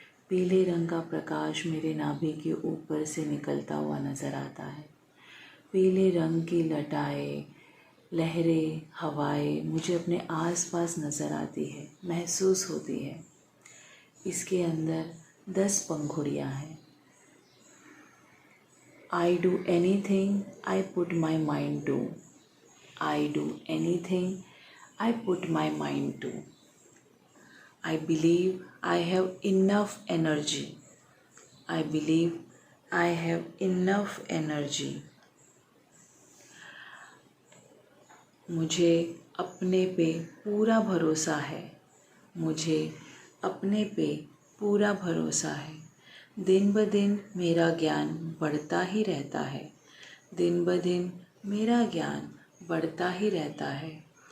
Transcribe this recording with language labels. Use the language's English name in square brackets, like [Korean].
[Hindi] पीले रंग का प्रकाश मेरे नाभि के ऊपर से निकलता हुआ नज़र आता है. पीले रंग की लटाएं लहरें, हवाएं मुझे अपने आसपास नज़र आती है, महसूस होती है। इसके अंदर 10 पंखुड़ियाँ हैं। [English] I do anything I put my mind to. I do anything I put my mind to. I believe I have enough energy. I believe I have enough energy. [Hindi] मुझे अपने पे पूरा भरोसा है। मुझे अपने पे पूरा भरोसा है। दिन ब दिन मेरा ज्ञान बढ़ता ही रहता है। दिन ब दिन मेरा ज्ञान बढ़ता ही रहता है।